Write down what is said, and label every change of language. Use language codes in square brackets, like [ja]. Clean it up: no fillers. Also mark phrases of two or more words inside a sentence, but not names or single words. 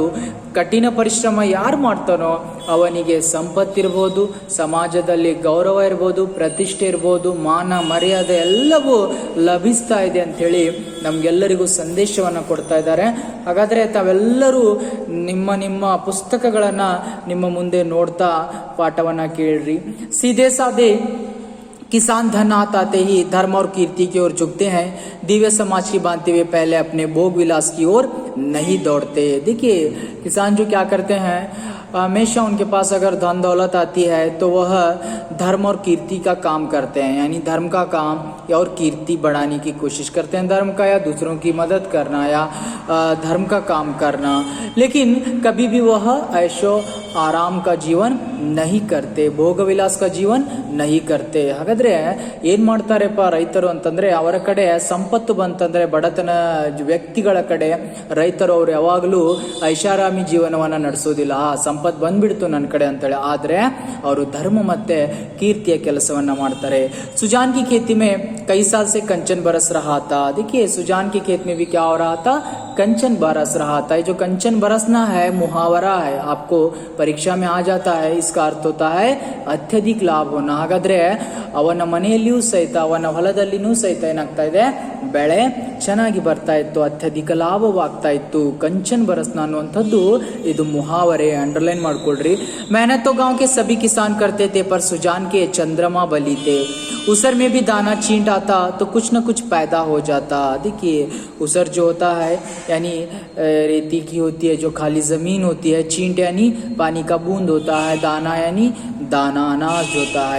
[kn] ಕಠಿಣ ಪರಿಶ್ರಮ ಯಾರು ಮಾಡ್ತಾನೋ ಅವನಿಗೆ ಸಂಪತ್ತಿರ್ಬೋದು, ಸಮಾಜದಲ್ಲಿ ಗೌರವ ಇರ್ಬೋದು, ಪ್ರತಿಷ್ಠೆ ಇರ್ಬೋದು, ಮಾನ ಮರ್ಯಾದೆ ಎಲ್ಲವೂ ಲಭಿಸ್ತಾ ಇದೆ ಅಂಥೇಳಿ ನಮಗೆಲ್ಲರಿಗೂ ಸಂದೇಶವನ್ನು ಕೊಡ್ತಾ ಇದ್ದಾರೆ। ಹಾಗಾದರೆ ತಾವೆಲ್ಲರೂ ನಿಮ್ಮ ನಿಮ್ಮ ಪುಸ್ತಕಗಳನ್ನು ನಿಮ್ಮ ಮುಂದೆ ನೋಡ್ತಾ ಪಾಠವನ್ನು ಕೇಳ್ರಿ। [hi] सीधे सादे किसान धन आते ही धर्म और कीर्ति की ओर झुकते हैं, दिव्य समाज की बांधते हुए पहले अपने भोग विलास की ओर नहीं दौड़ते। देखिए किसान जो क्या करते हैं, हमेशा उनके पास अगर धन दौलत आती है तो वह धर्म और कीर्ति का काम करते हैं, यानी धर्म का काम या और कीर्ति बढ़ाने की कोशिश करते हैं, धर्म का या दूसरों की मदद करना या धर्म का काम करना। लेकिन कभी भी वह ऐशो ಆರಾಮ್ का ಜೀವನ್ नहीं करते, भोग विलास का ಜೀವನ್ नहीं करते. [kn] ಹಾಗಾದ್ರೆ ಏನ್ ಮಾಡ್ತಾರೆಪ್ಪ ರೈತರು ಅಂತಂದ್ರೆ, ಅವರ ಕಡೆ ಸಂಪತ್ತು ಬಂತಂದ್ರೆ ಬಡತನ ವ್ಯಕ್ತಿಗಳ ಕಡೆ ರೈತರು ಅವರು ಯಾವಾಗಲೂ ಐಷಾರಾಮಿ ಜೀವನವನ್ನ ನಡೆಸೋದಿಲ್ಲ. ಸಂಪತ್ತು ಬಂದ್ಬಿಡ್ತು ನನ್ನ ಕಡೆ ಅಂತೇಳಿ, ಆದ್ರೆ ಅವರು ಧರ್ಮ ಮತ್ತೆ ಕೀರ್ತಿಯ ಕೆಲಸವನ್ನ ಮಾಡ್ತಾರೆ. [hi] सुजान की खेती में कई साल से कंचन बरस रहा था. देखिए सुजान के खेत में भी क्या हो रहा था, कंचन बरस रहा था. ये जो कंचन बरसना है मुहावरा है, आपको परीक्षा में आ जाता है. इसका अर्थ होता है अत्यधिक लाभ होना. [kn] ಹಾಗಾದ್ರೆ ಅವನ ಮನೆಯಲ್ಲಿಯೂ ಸಹಿತ ಅವನ ಹೊಲದಲ್ಲಿನೂ ಸಹಿತ ಏನಾಗ್ತಾ ಇದೆ, ಬೆಳೆ ಚೆನ್ನಾಗಿ ಬರ್ತಾ ಇತ್ತು, ಅತ್ಯಧಿಕ ಲಾಭವಾಗ್ತಾ ಇತ್ತು. [hi] कंचन बरसना [kn] ಅನ್ನುವಂಥದ್ದು ಇದು ಮುಹಾವರೆ, ಅಂಡರ್ಲೈನ್ ಮಾಡ್ಕೊಳ್ರಿ. [hi] मेहनत तो गांव के सभी किसान करते थे, पर सुजान के चंद्रमा बली थे. उसर में भी दाना छींट आता तो कुछ न कुछ पैदा हो जाता. देखिए उसर जो होता है यानी रेती की होती है, जो खाली जमीन होती है, छींट यानी पानी का बूंद होता है, दाना यानी दाना अनाज होता है.